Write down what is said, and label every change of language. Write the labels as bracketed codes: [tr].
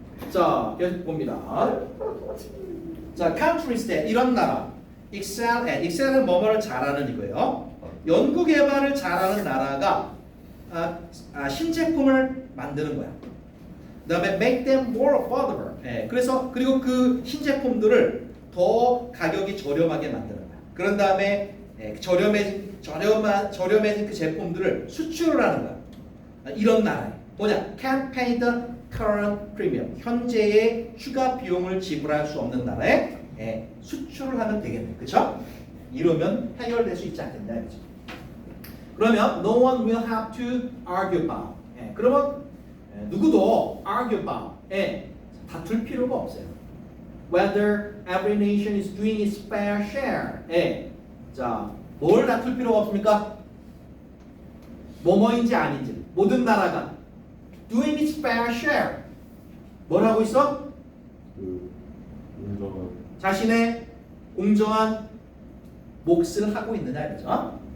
[ko] 자, 계속 봅니다. 자, countries that 이런 나라 excel은 뭐뭐를 잘하는 이거예요. 연구 개발을 잘하는 나라가 신제품을 만드는 거야. 그다음에 [en] make them more affordable. [ko] 그리고 그 신제품들을 더 가격이 저렴하게 만드는 거야. 그런 다음에 저렴해진 그 제품들을 수출을 하는 거야. 이런 나라에 뭐냐? [en] Can't pay the current premium. [ko] 현재의 추가 비용을 지불할 수 없는 나라에 수출을 하면 되겠네. 그렇죠? 이러면 해결될 수 있지 않겠냐 이거죠. [en] 그러면 no one will have to argue about. [ko] 그러면 누구도 [en] argue about [ko] 예, 다툴 필요가 없어요. [en] Whether every nation is doing its fair share. [ko] 예, 자, 뭘 다툴 필요가 없습니까? 뭐뭐인지 아닌지 모든 나라가 [en] doing its fair share. [ko] 뭘 하고 있어? 그 운동은 자신의 공정한 몫을 하고 있느냐 이거죠.